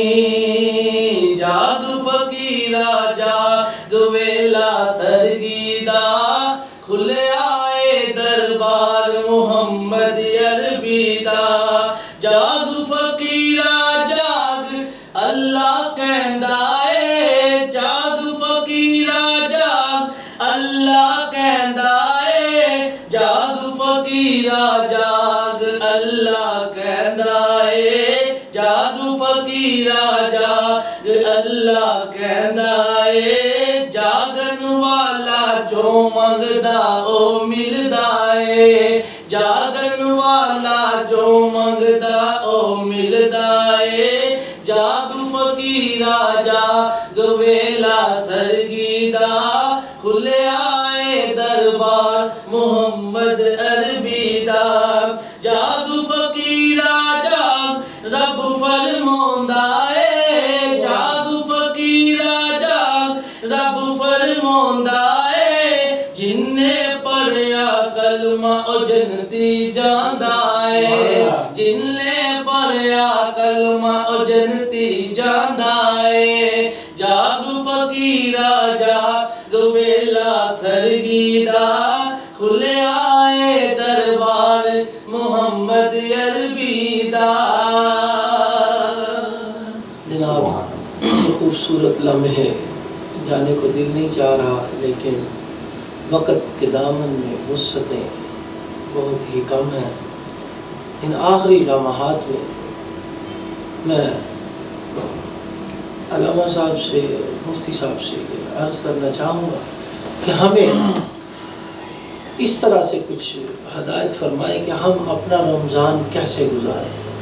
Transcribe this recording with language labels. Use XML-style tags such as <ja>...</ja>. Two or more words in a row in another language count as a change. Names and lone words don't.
<pa>جاگ فقیرا جاگ ویلا سرگیدا، کھلے آئے دربار محمد الوداع. جاگ فقیرا جاگ اللہ کہندا ہے فقیرا جاگ اللہ کہندا اے جاگ فقیرا جاگ اللہ کہندا اے جاگ فقیرا جاگ اللہ کہندا اے جاگن والا جو منگدا او ملدا اے جاگن والا جو منگدا او ملدا اے جاگ فقیرا جاگ ویلا سرگیدہ کھلیا اے دربار محمد عربی دا جاگ فقیرا جاگ رب فرماوندا اے جاگ فقیرا جاگ رب فرماوندا اے جن نے پڑھیا کلمہ او جنتی جاندا اے جن نے پڑھیا کلمہ او جنتی جاندا اے جاگ فقیرا جاگ ویلا سرگیدہ کھلیا اے دربار محمد عربی دا</pa> <ur>جناب یہ خوبصورت لمحے جانے کو دل نہیں چاہ رہا لیکن وقت کے دامن میں وسعتیں بہت ہی کم ہیں ان آخری لمحات میں علامہ صاحب سے مفتی صاحب سے عرض کرنا چاہوں گا کہ ہمیں اس طرح سے کچھ ہدایت فرمائے کہ ہم اپنا رمضان کیسے گزاریں.</ur>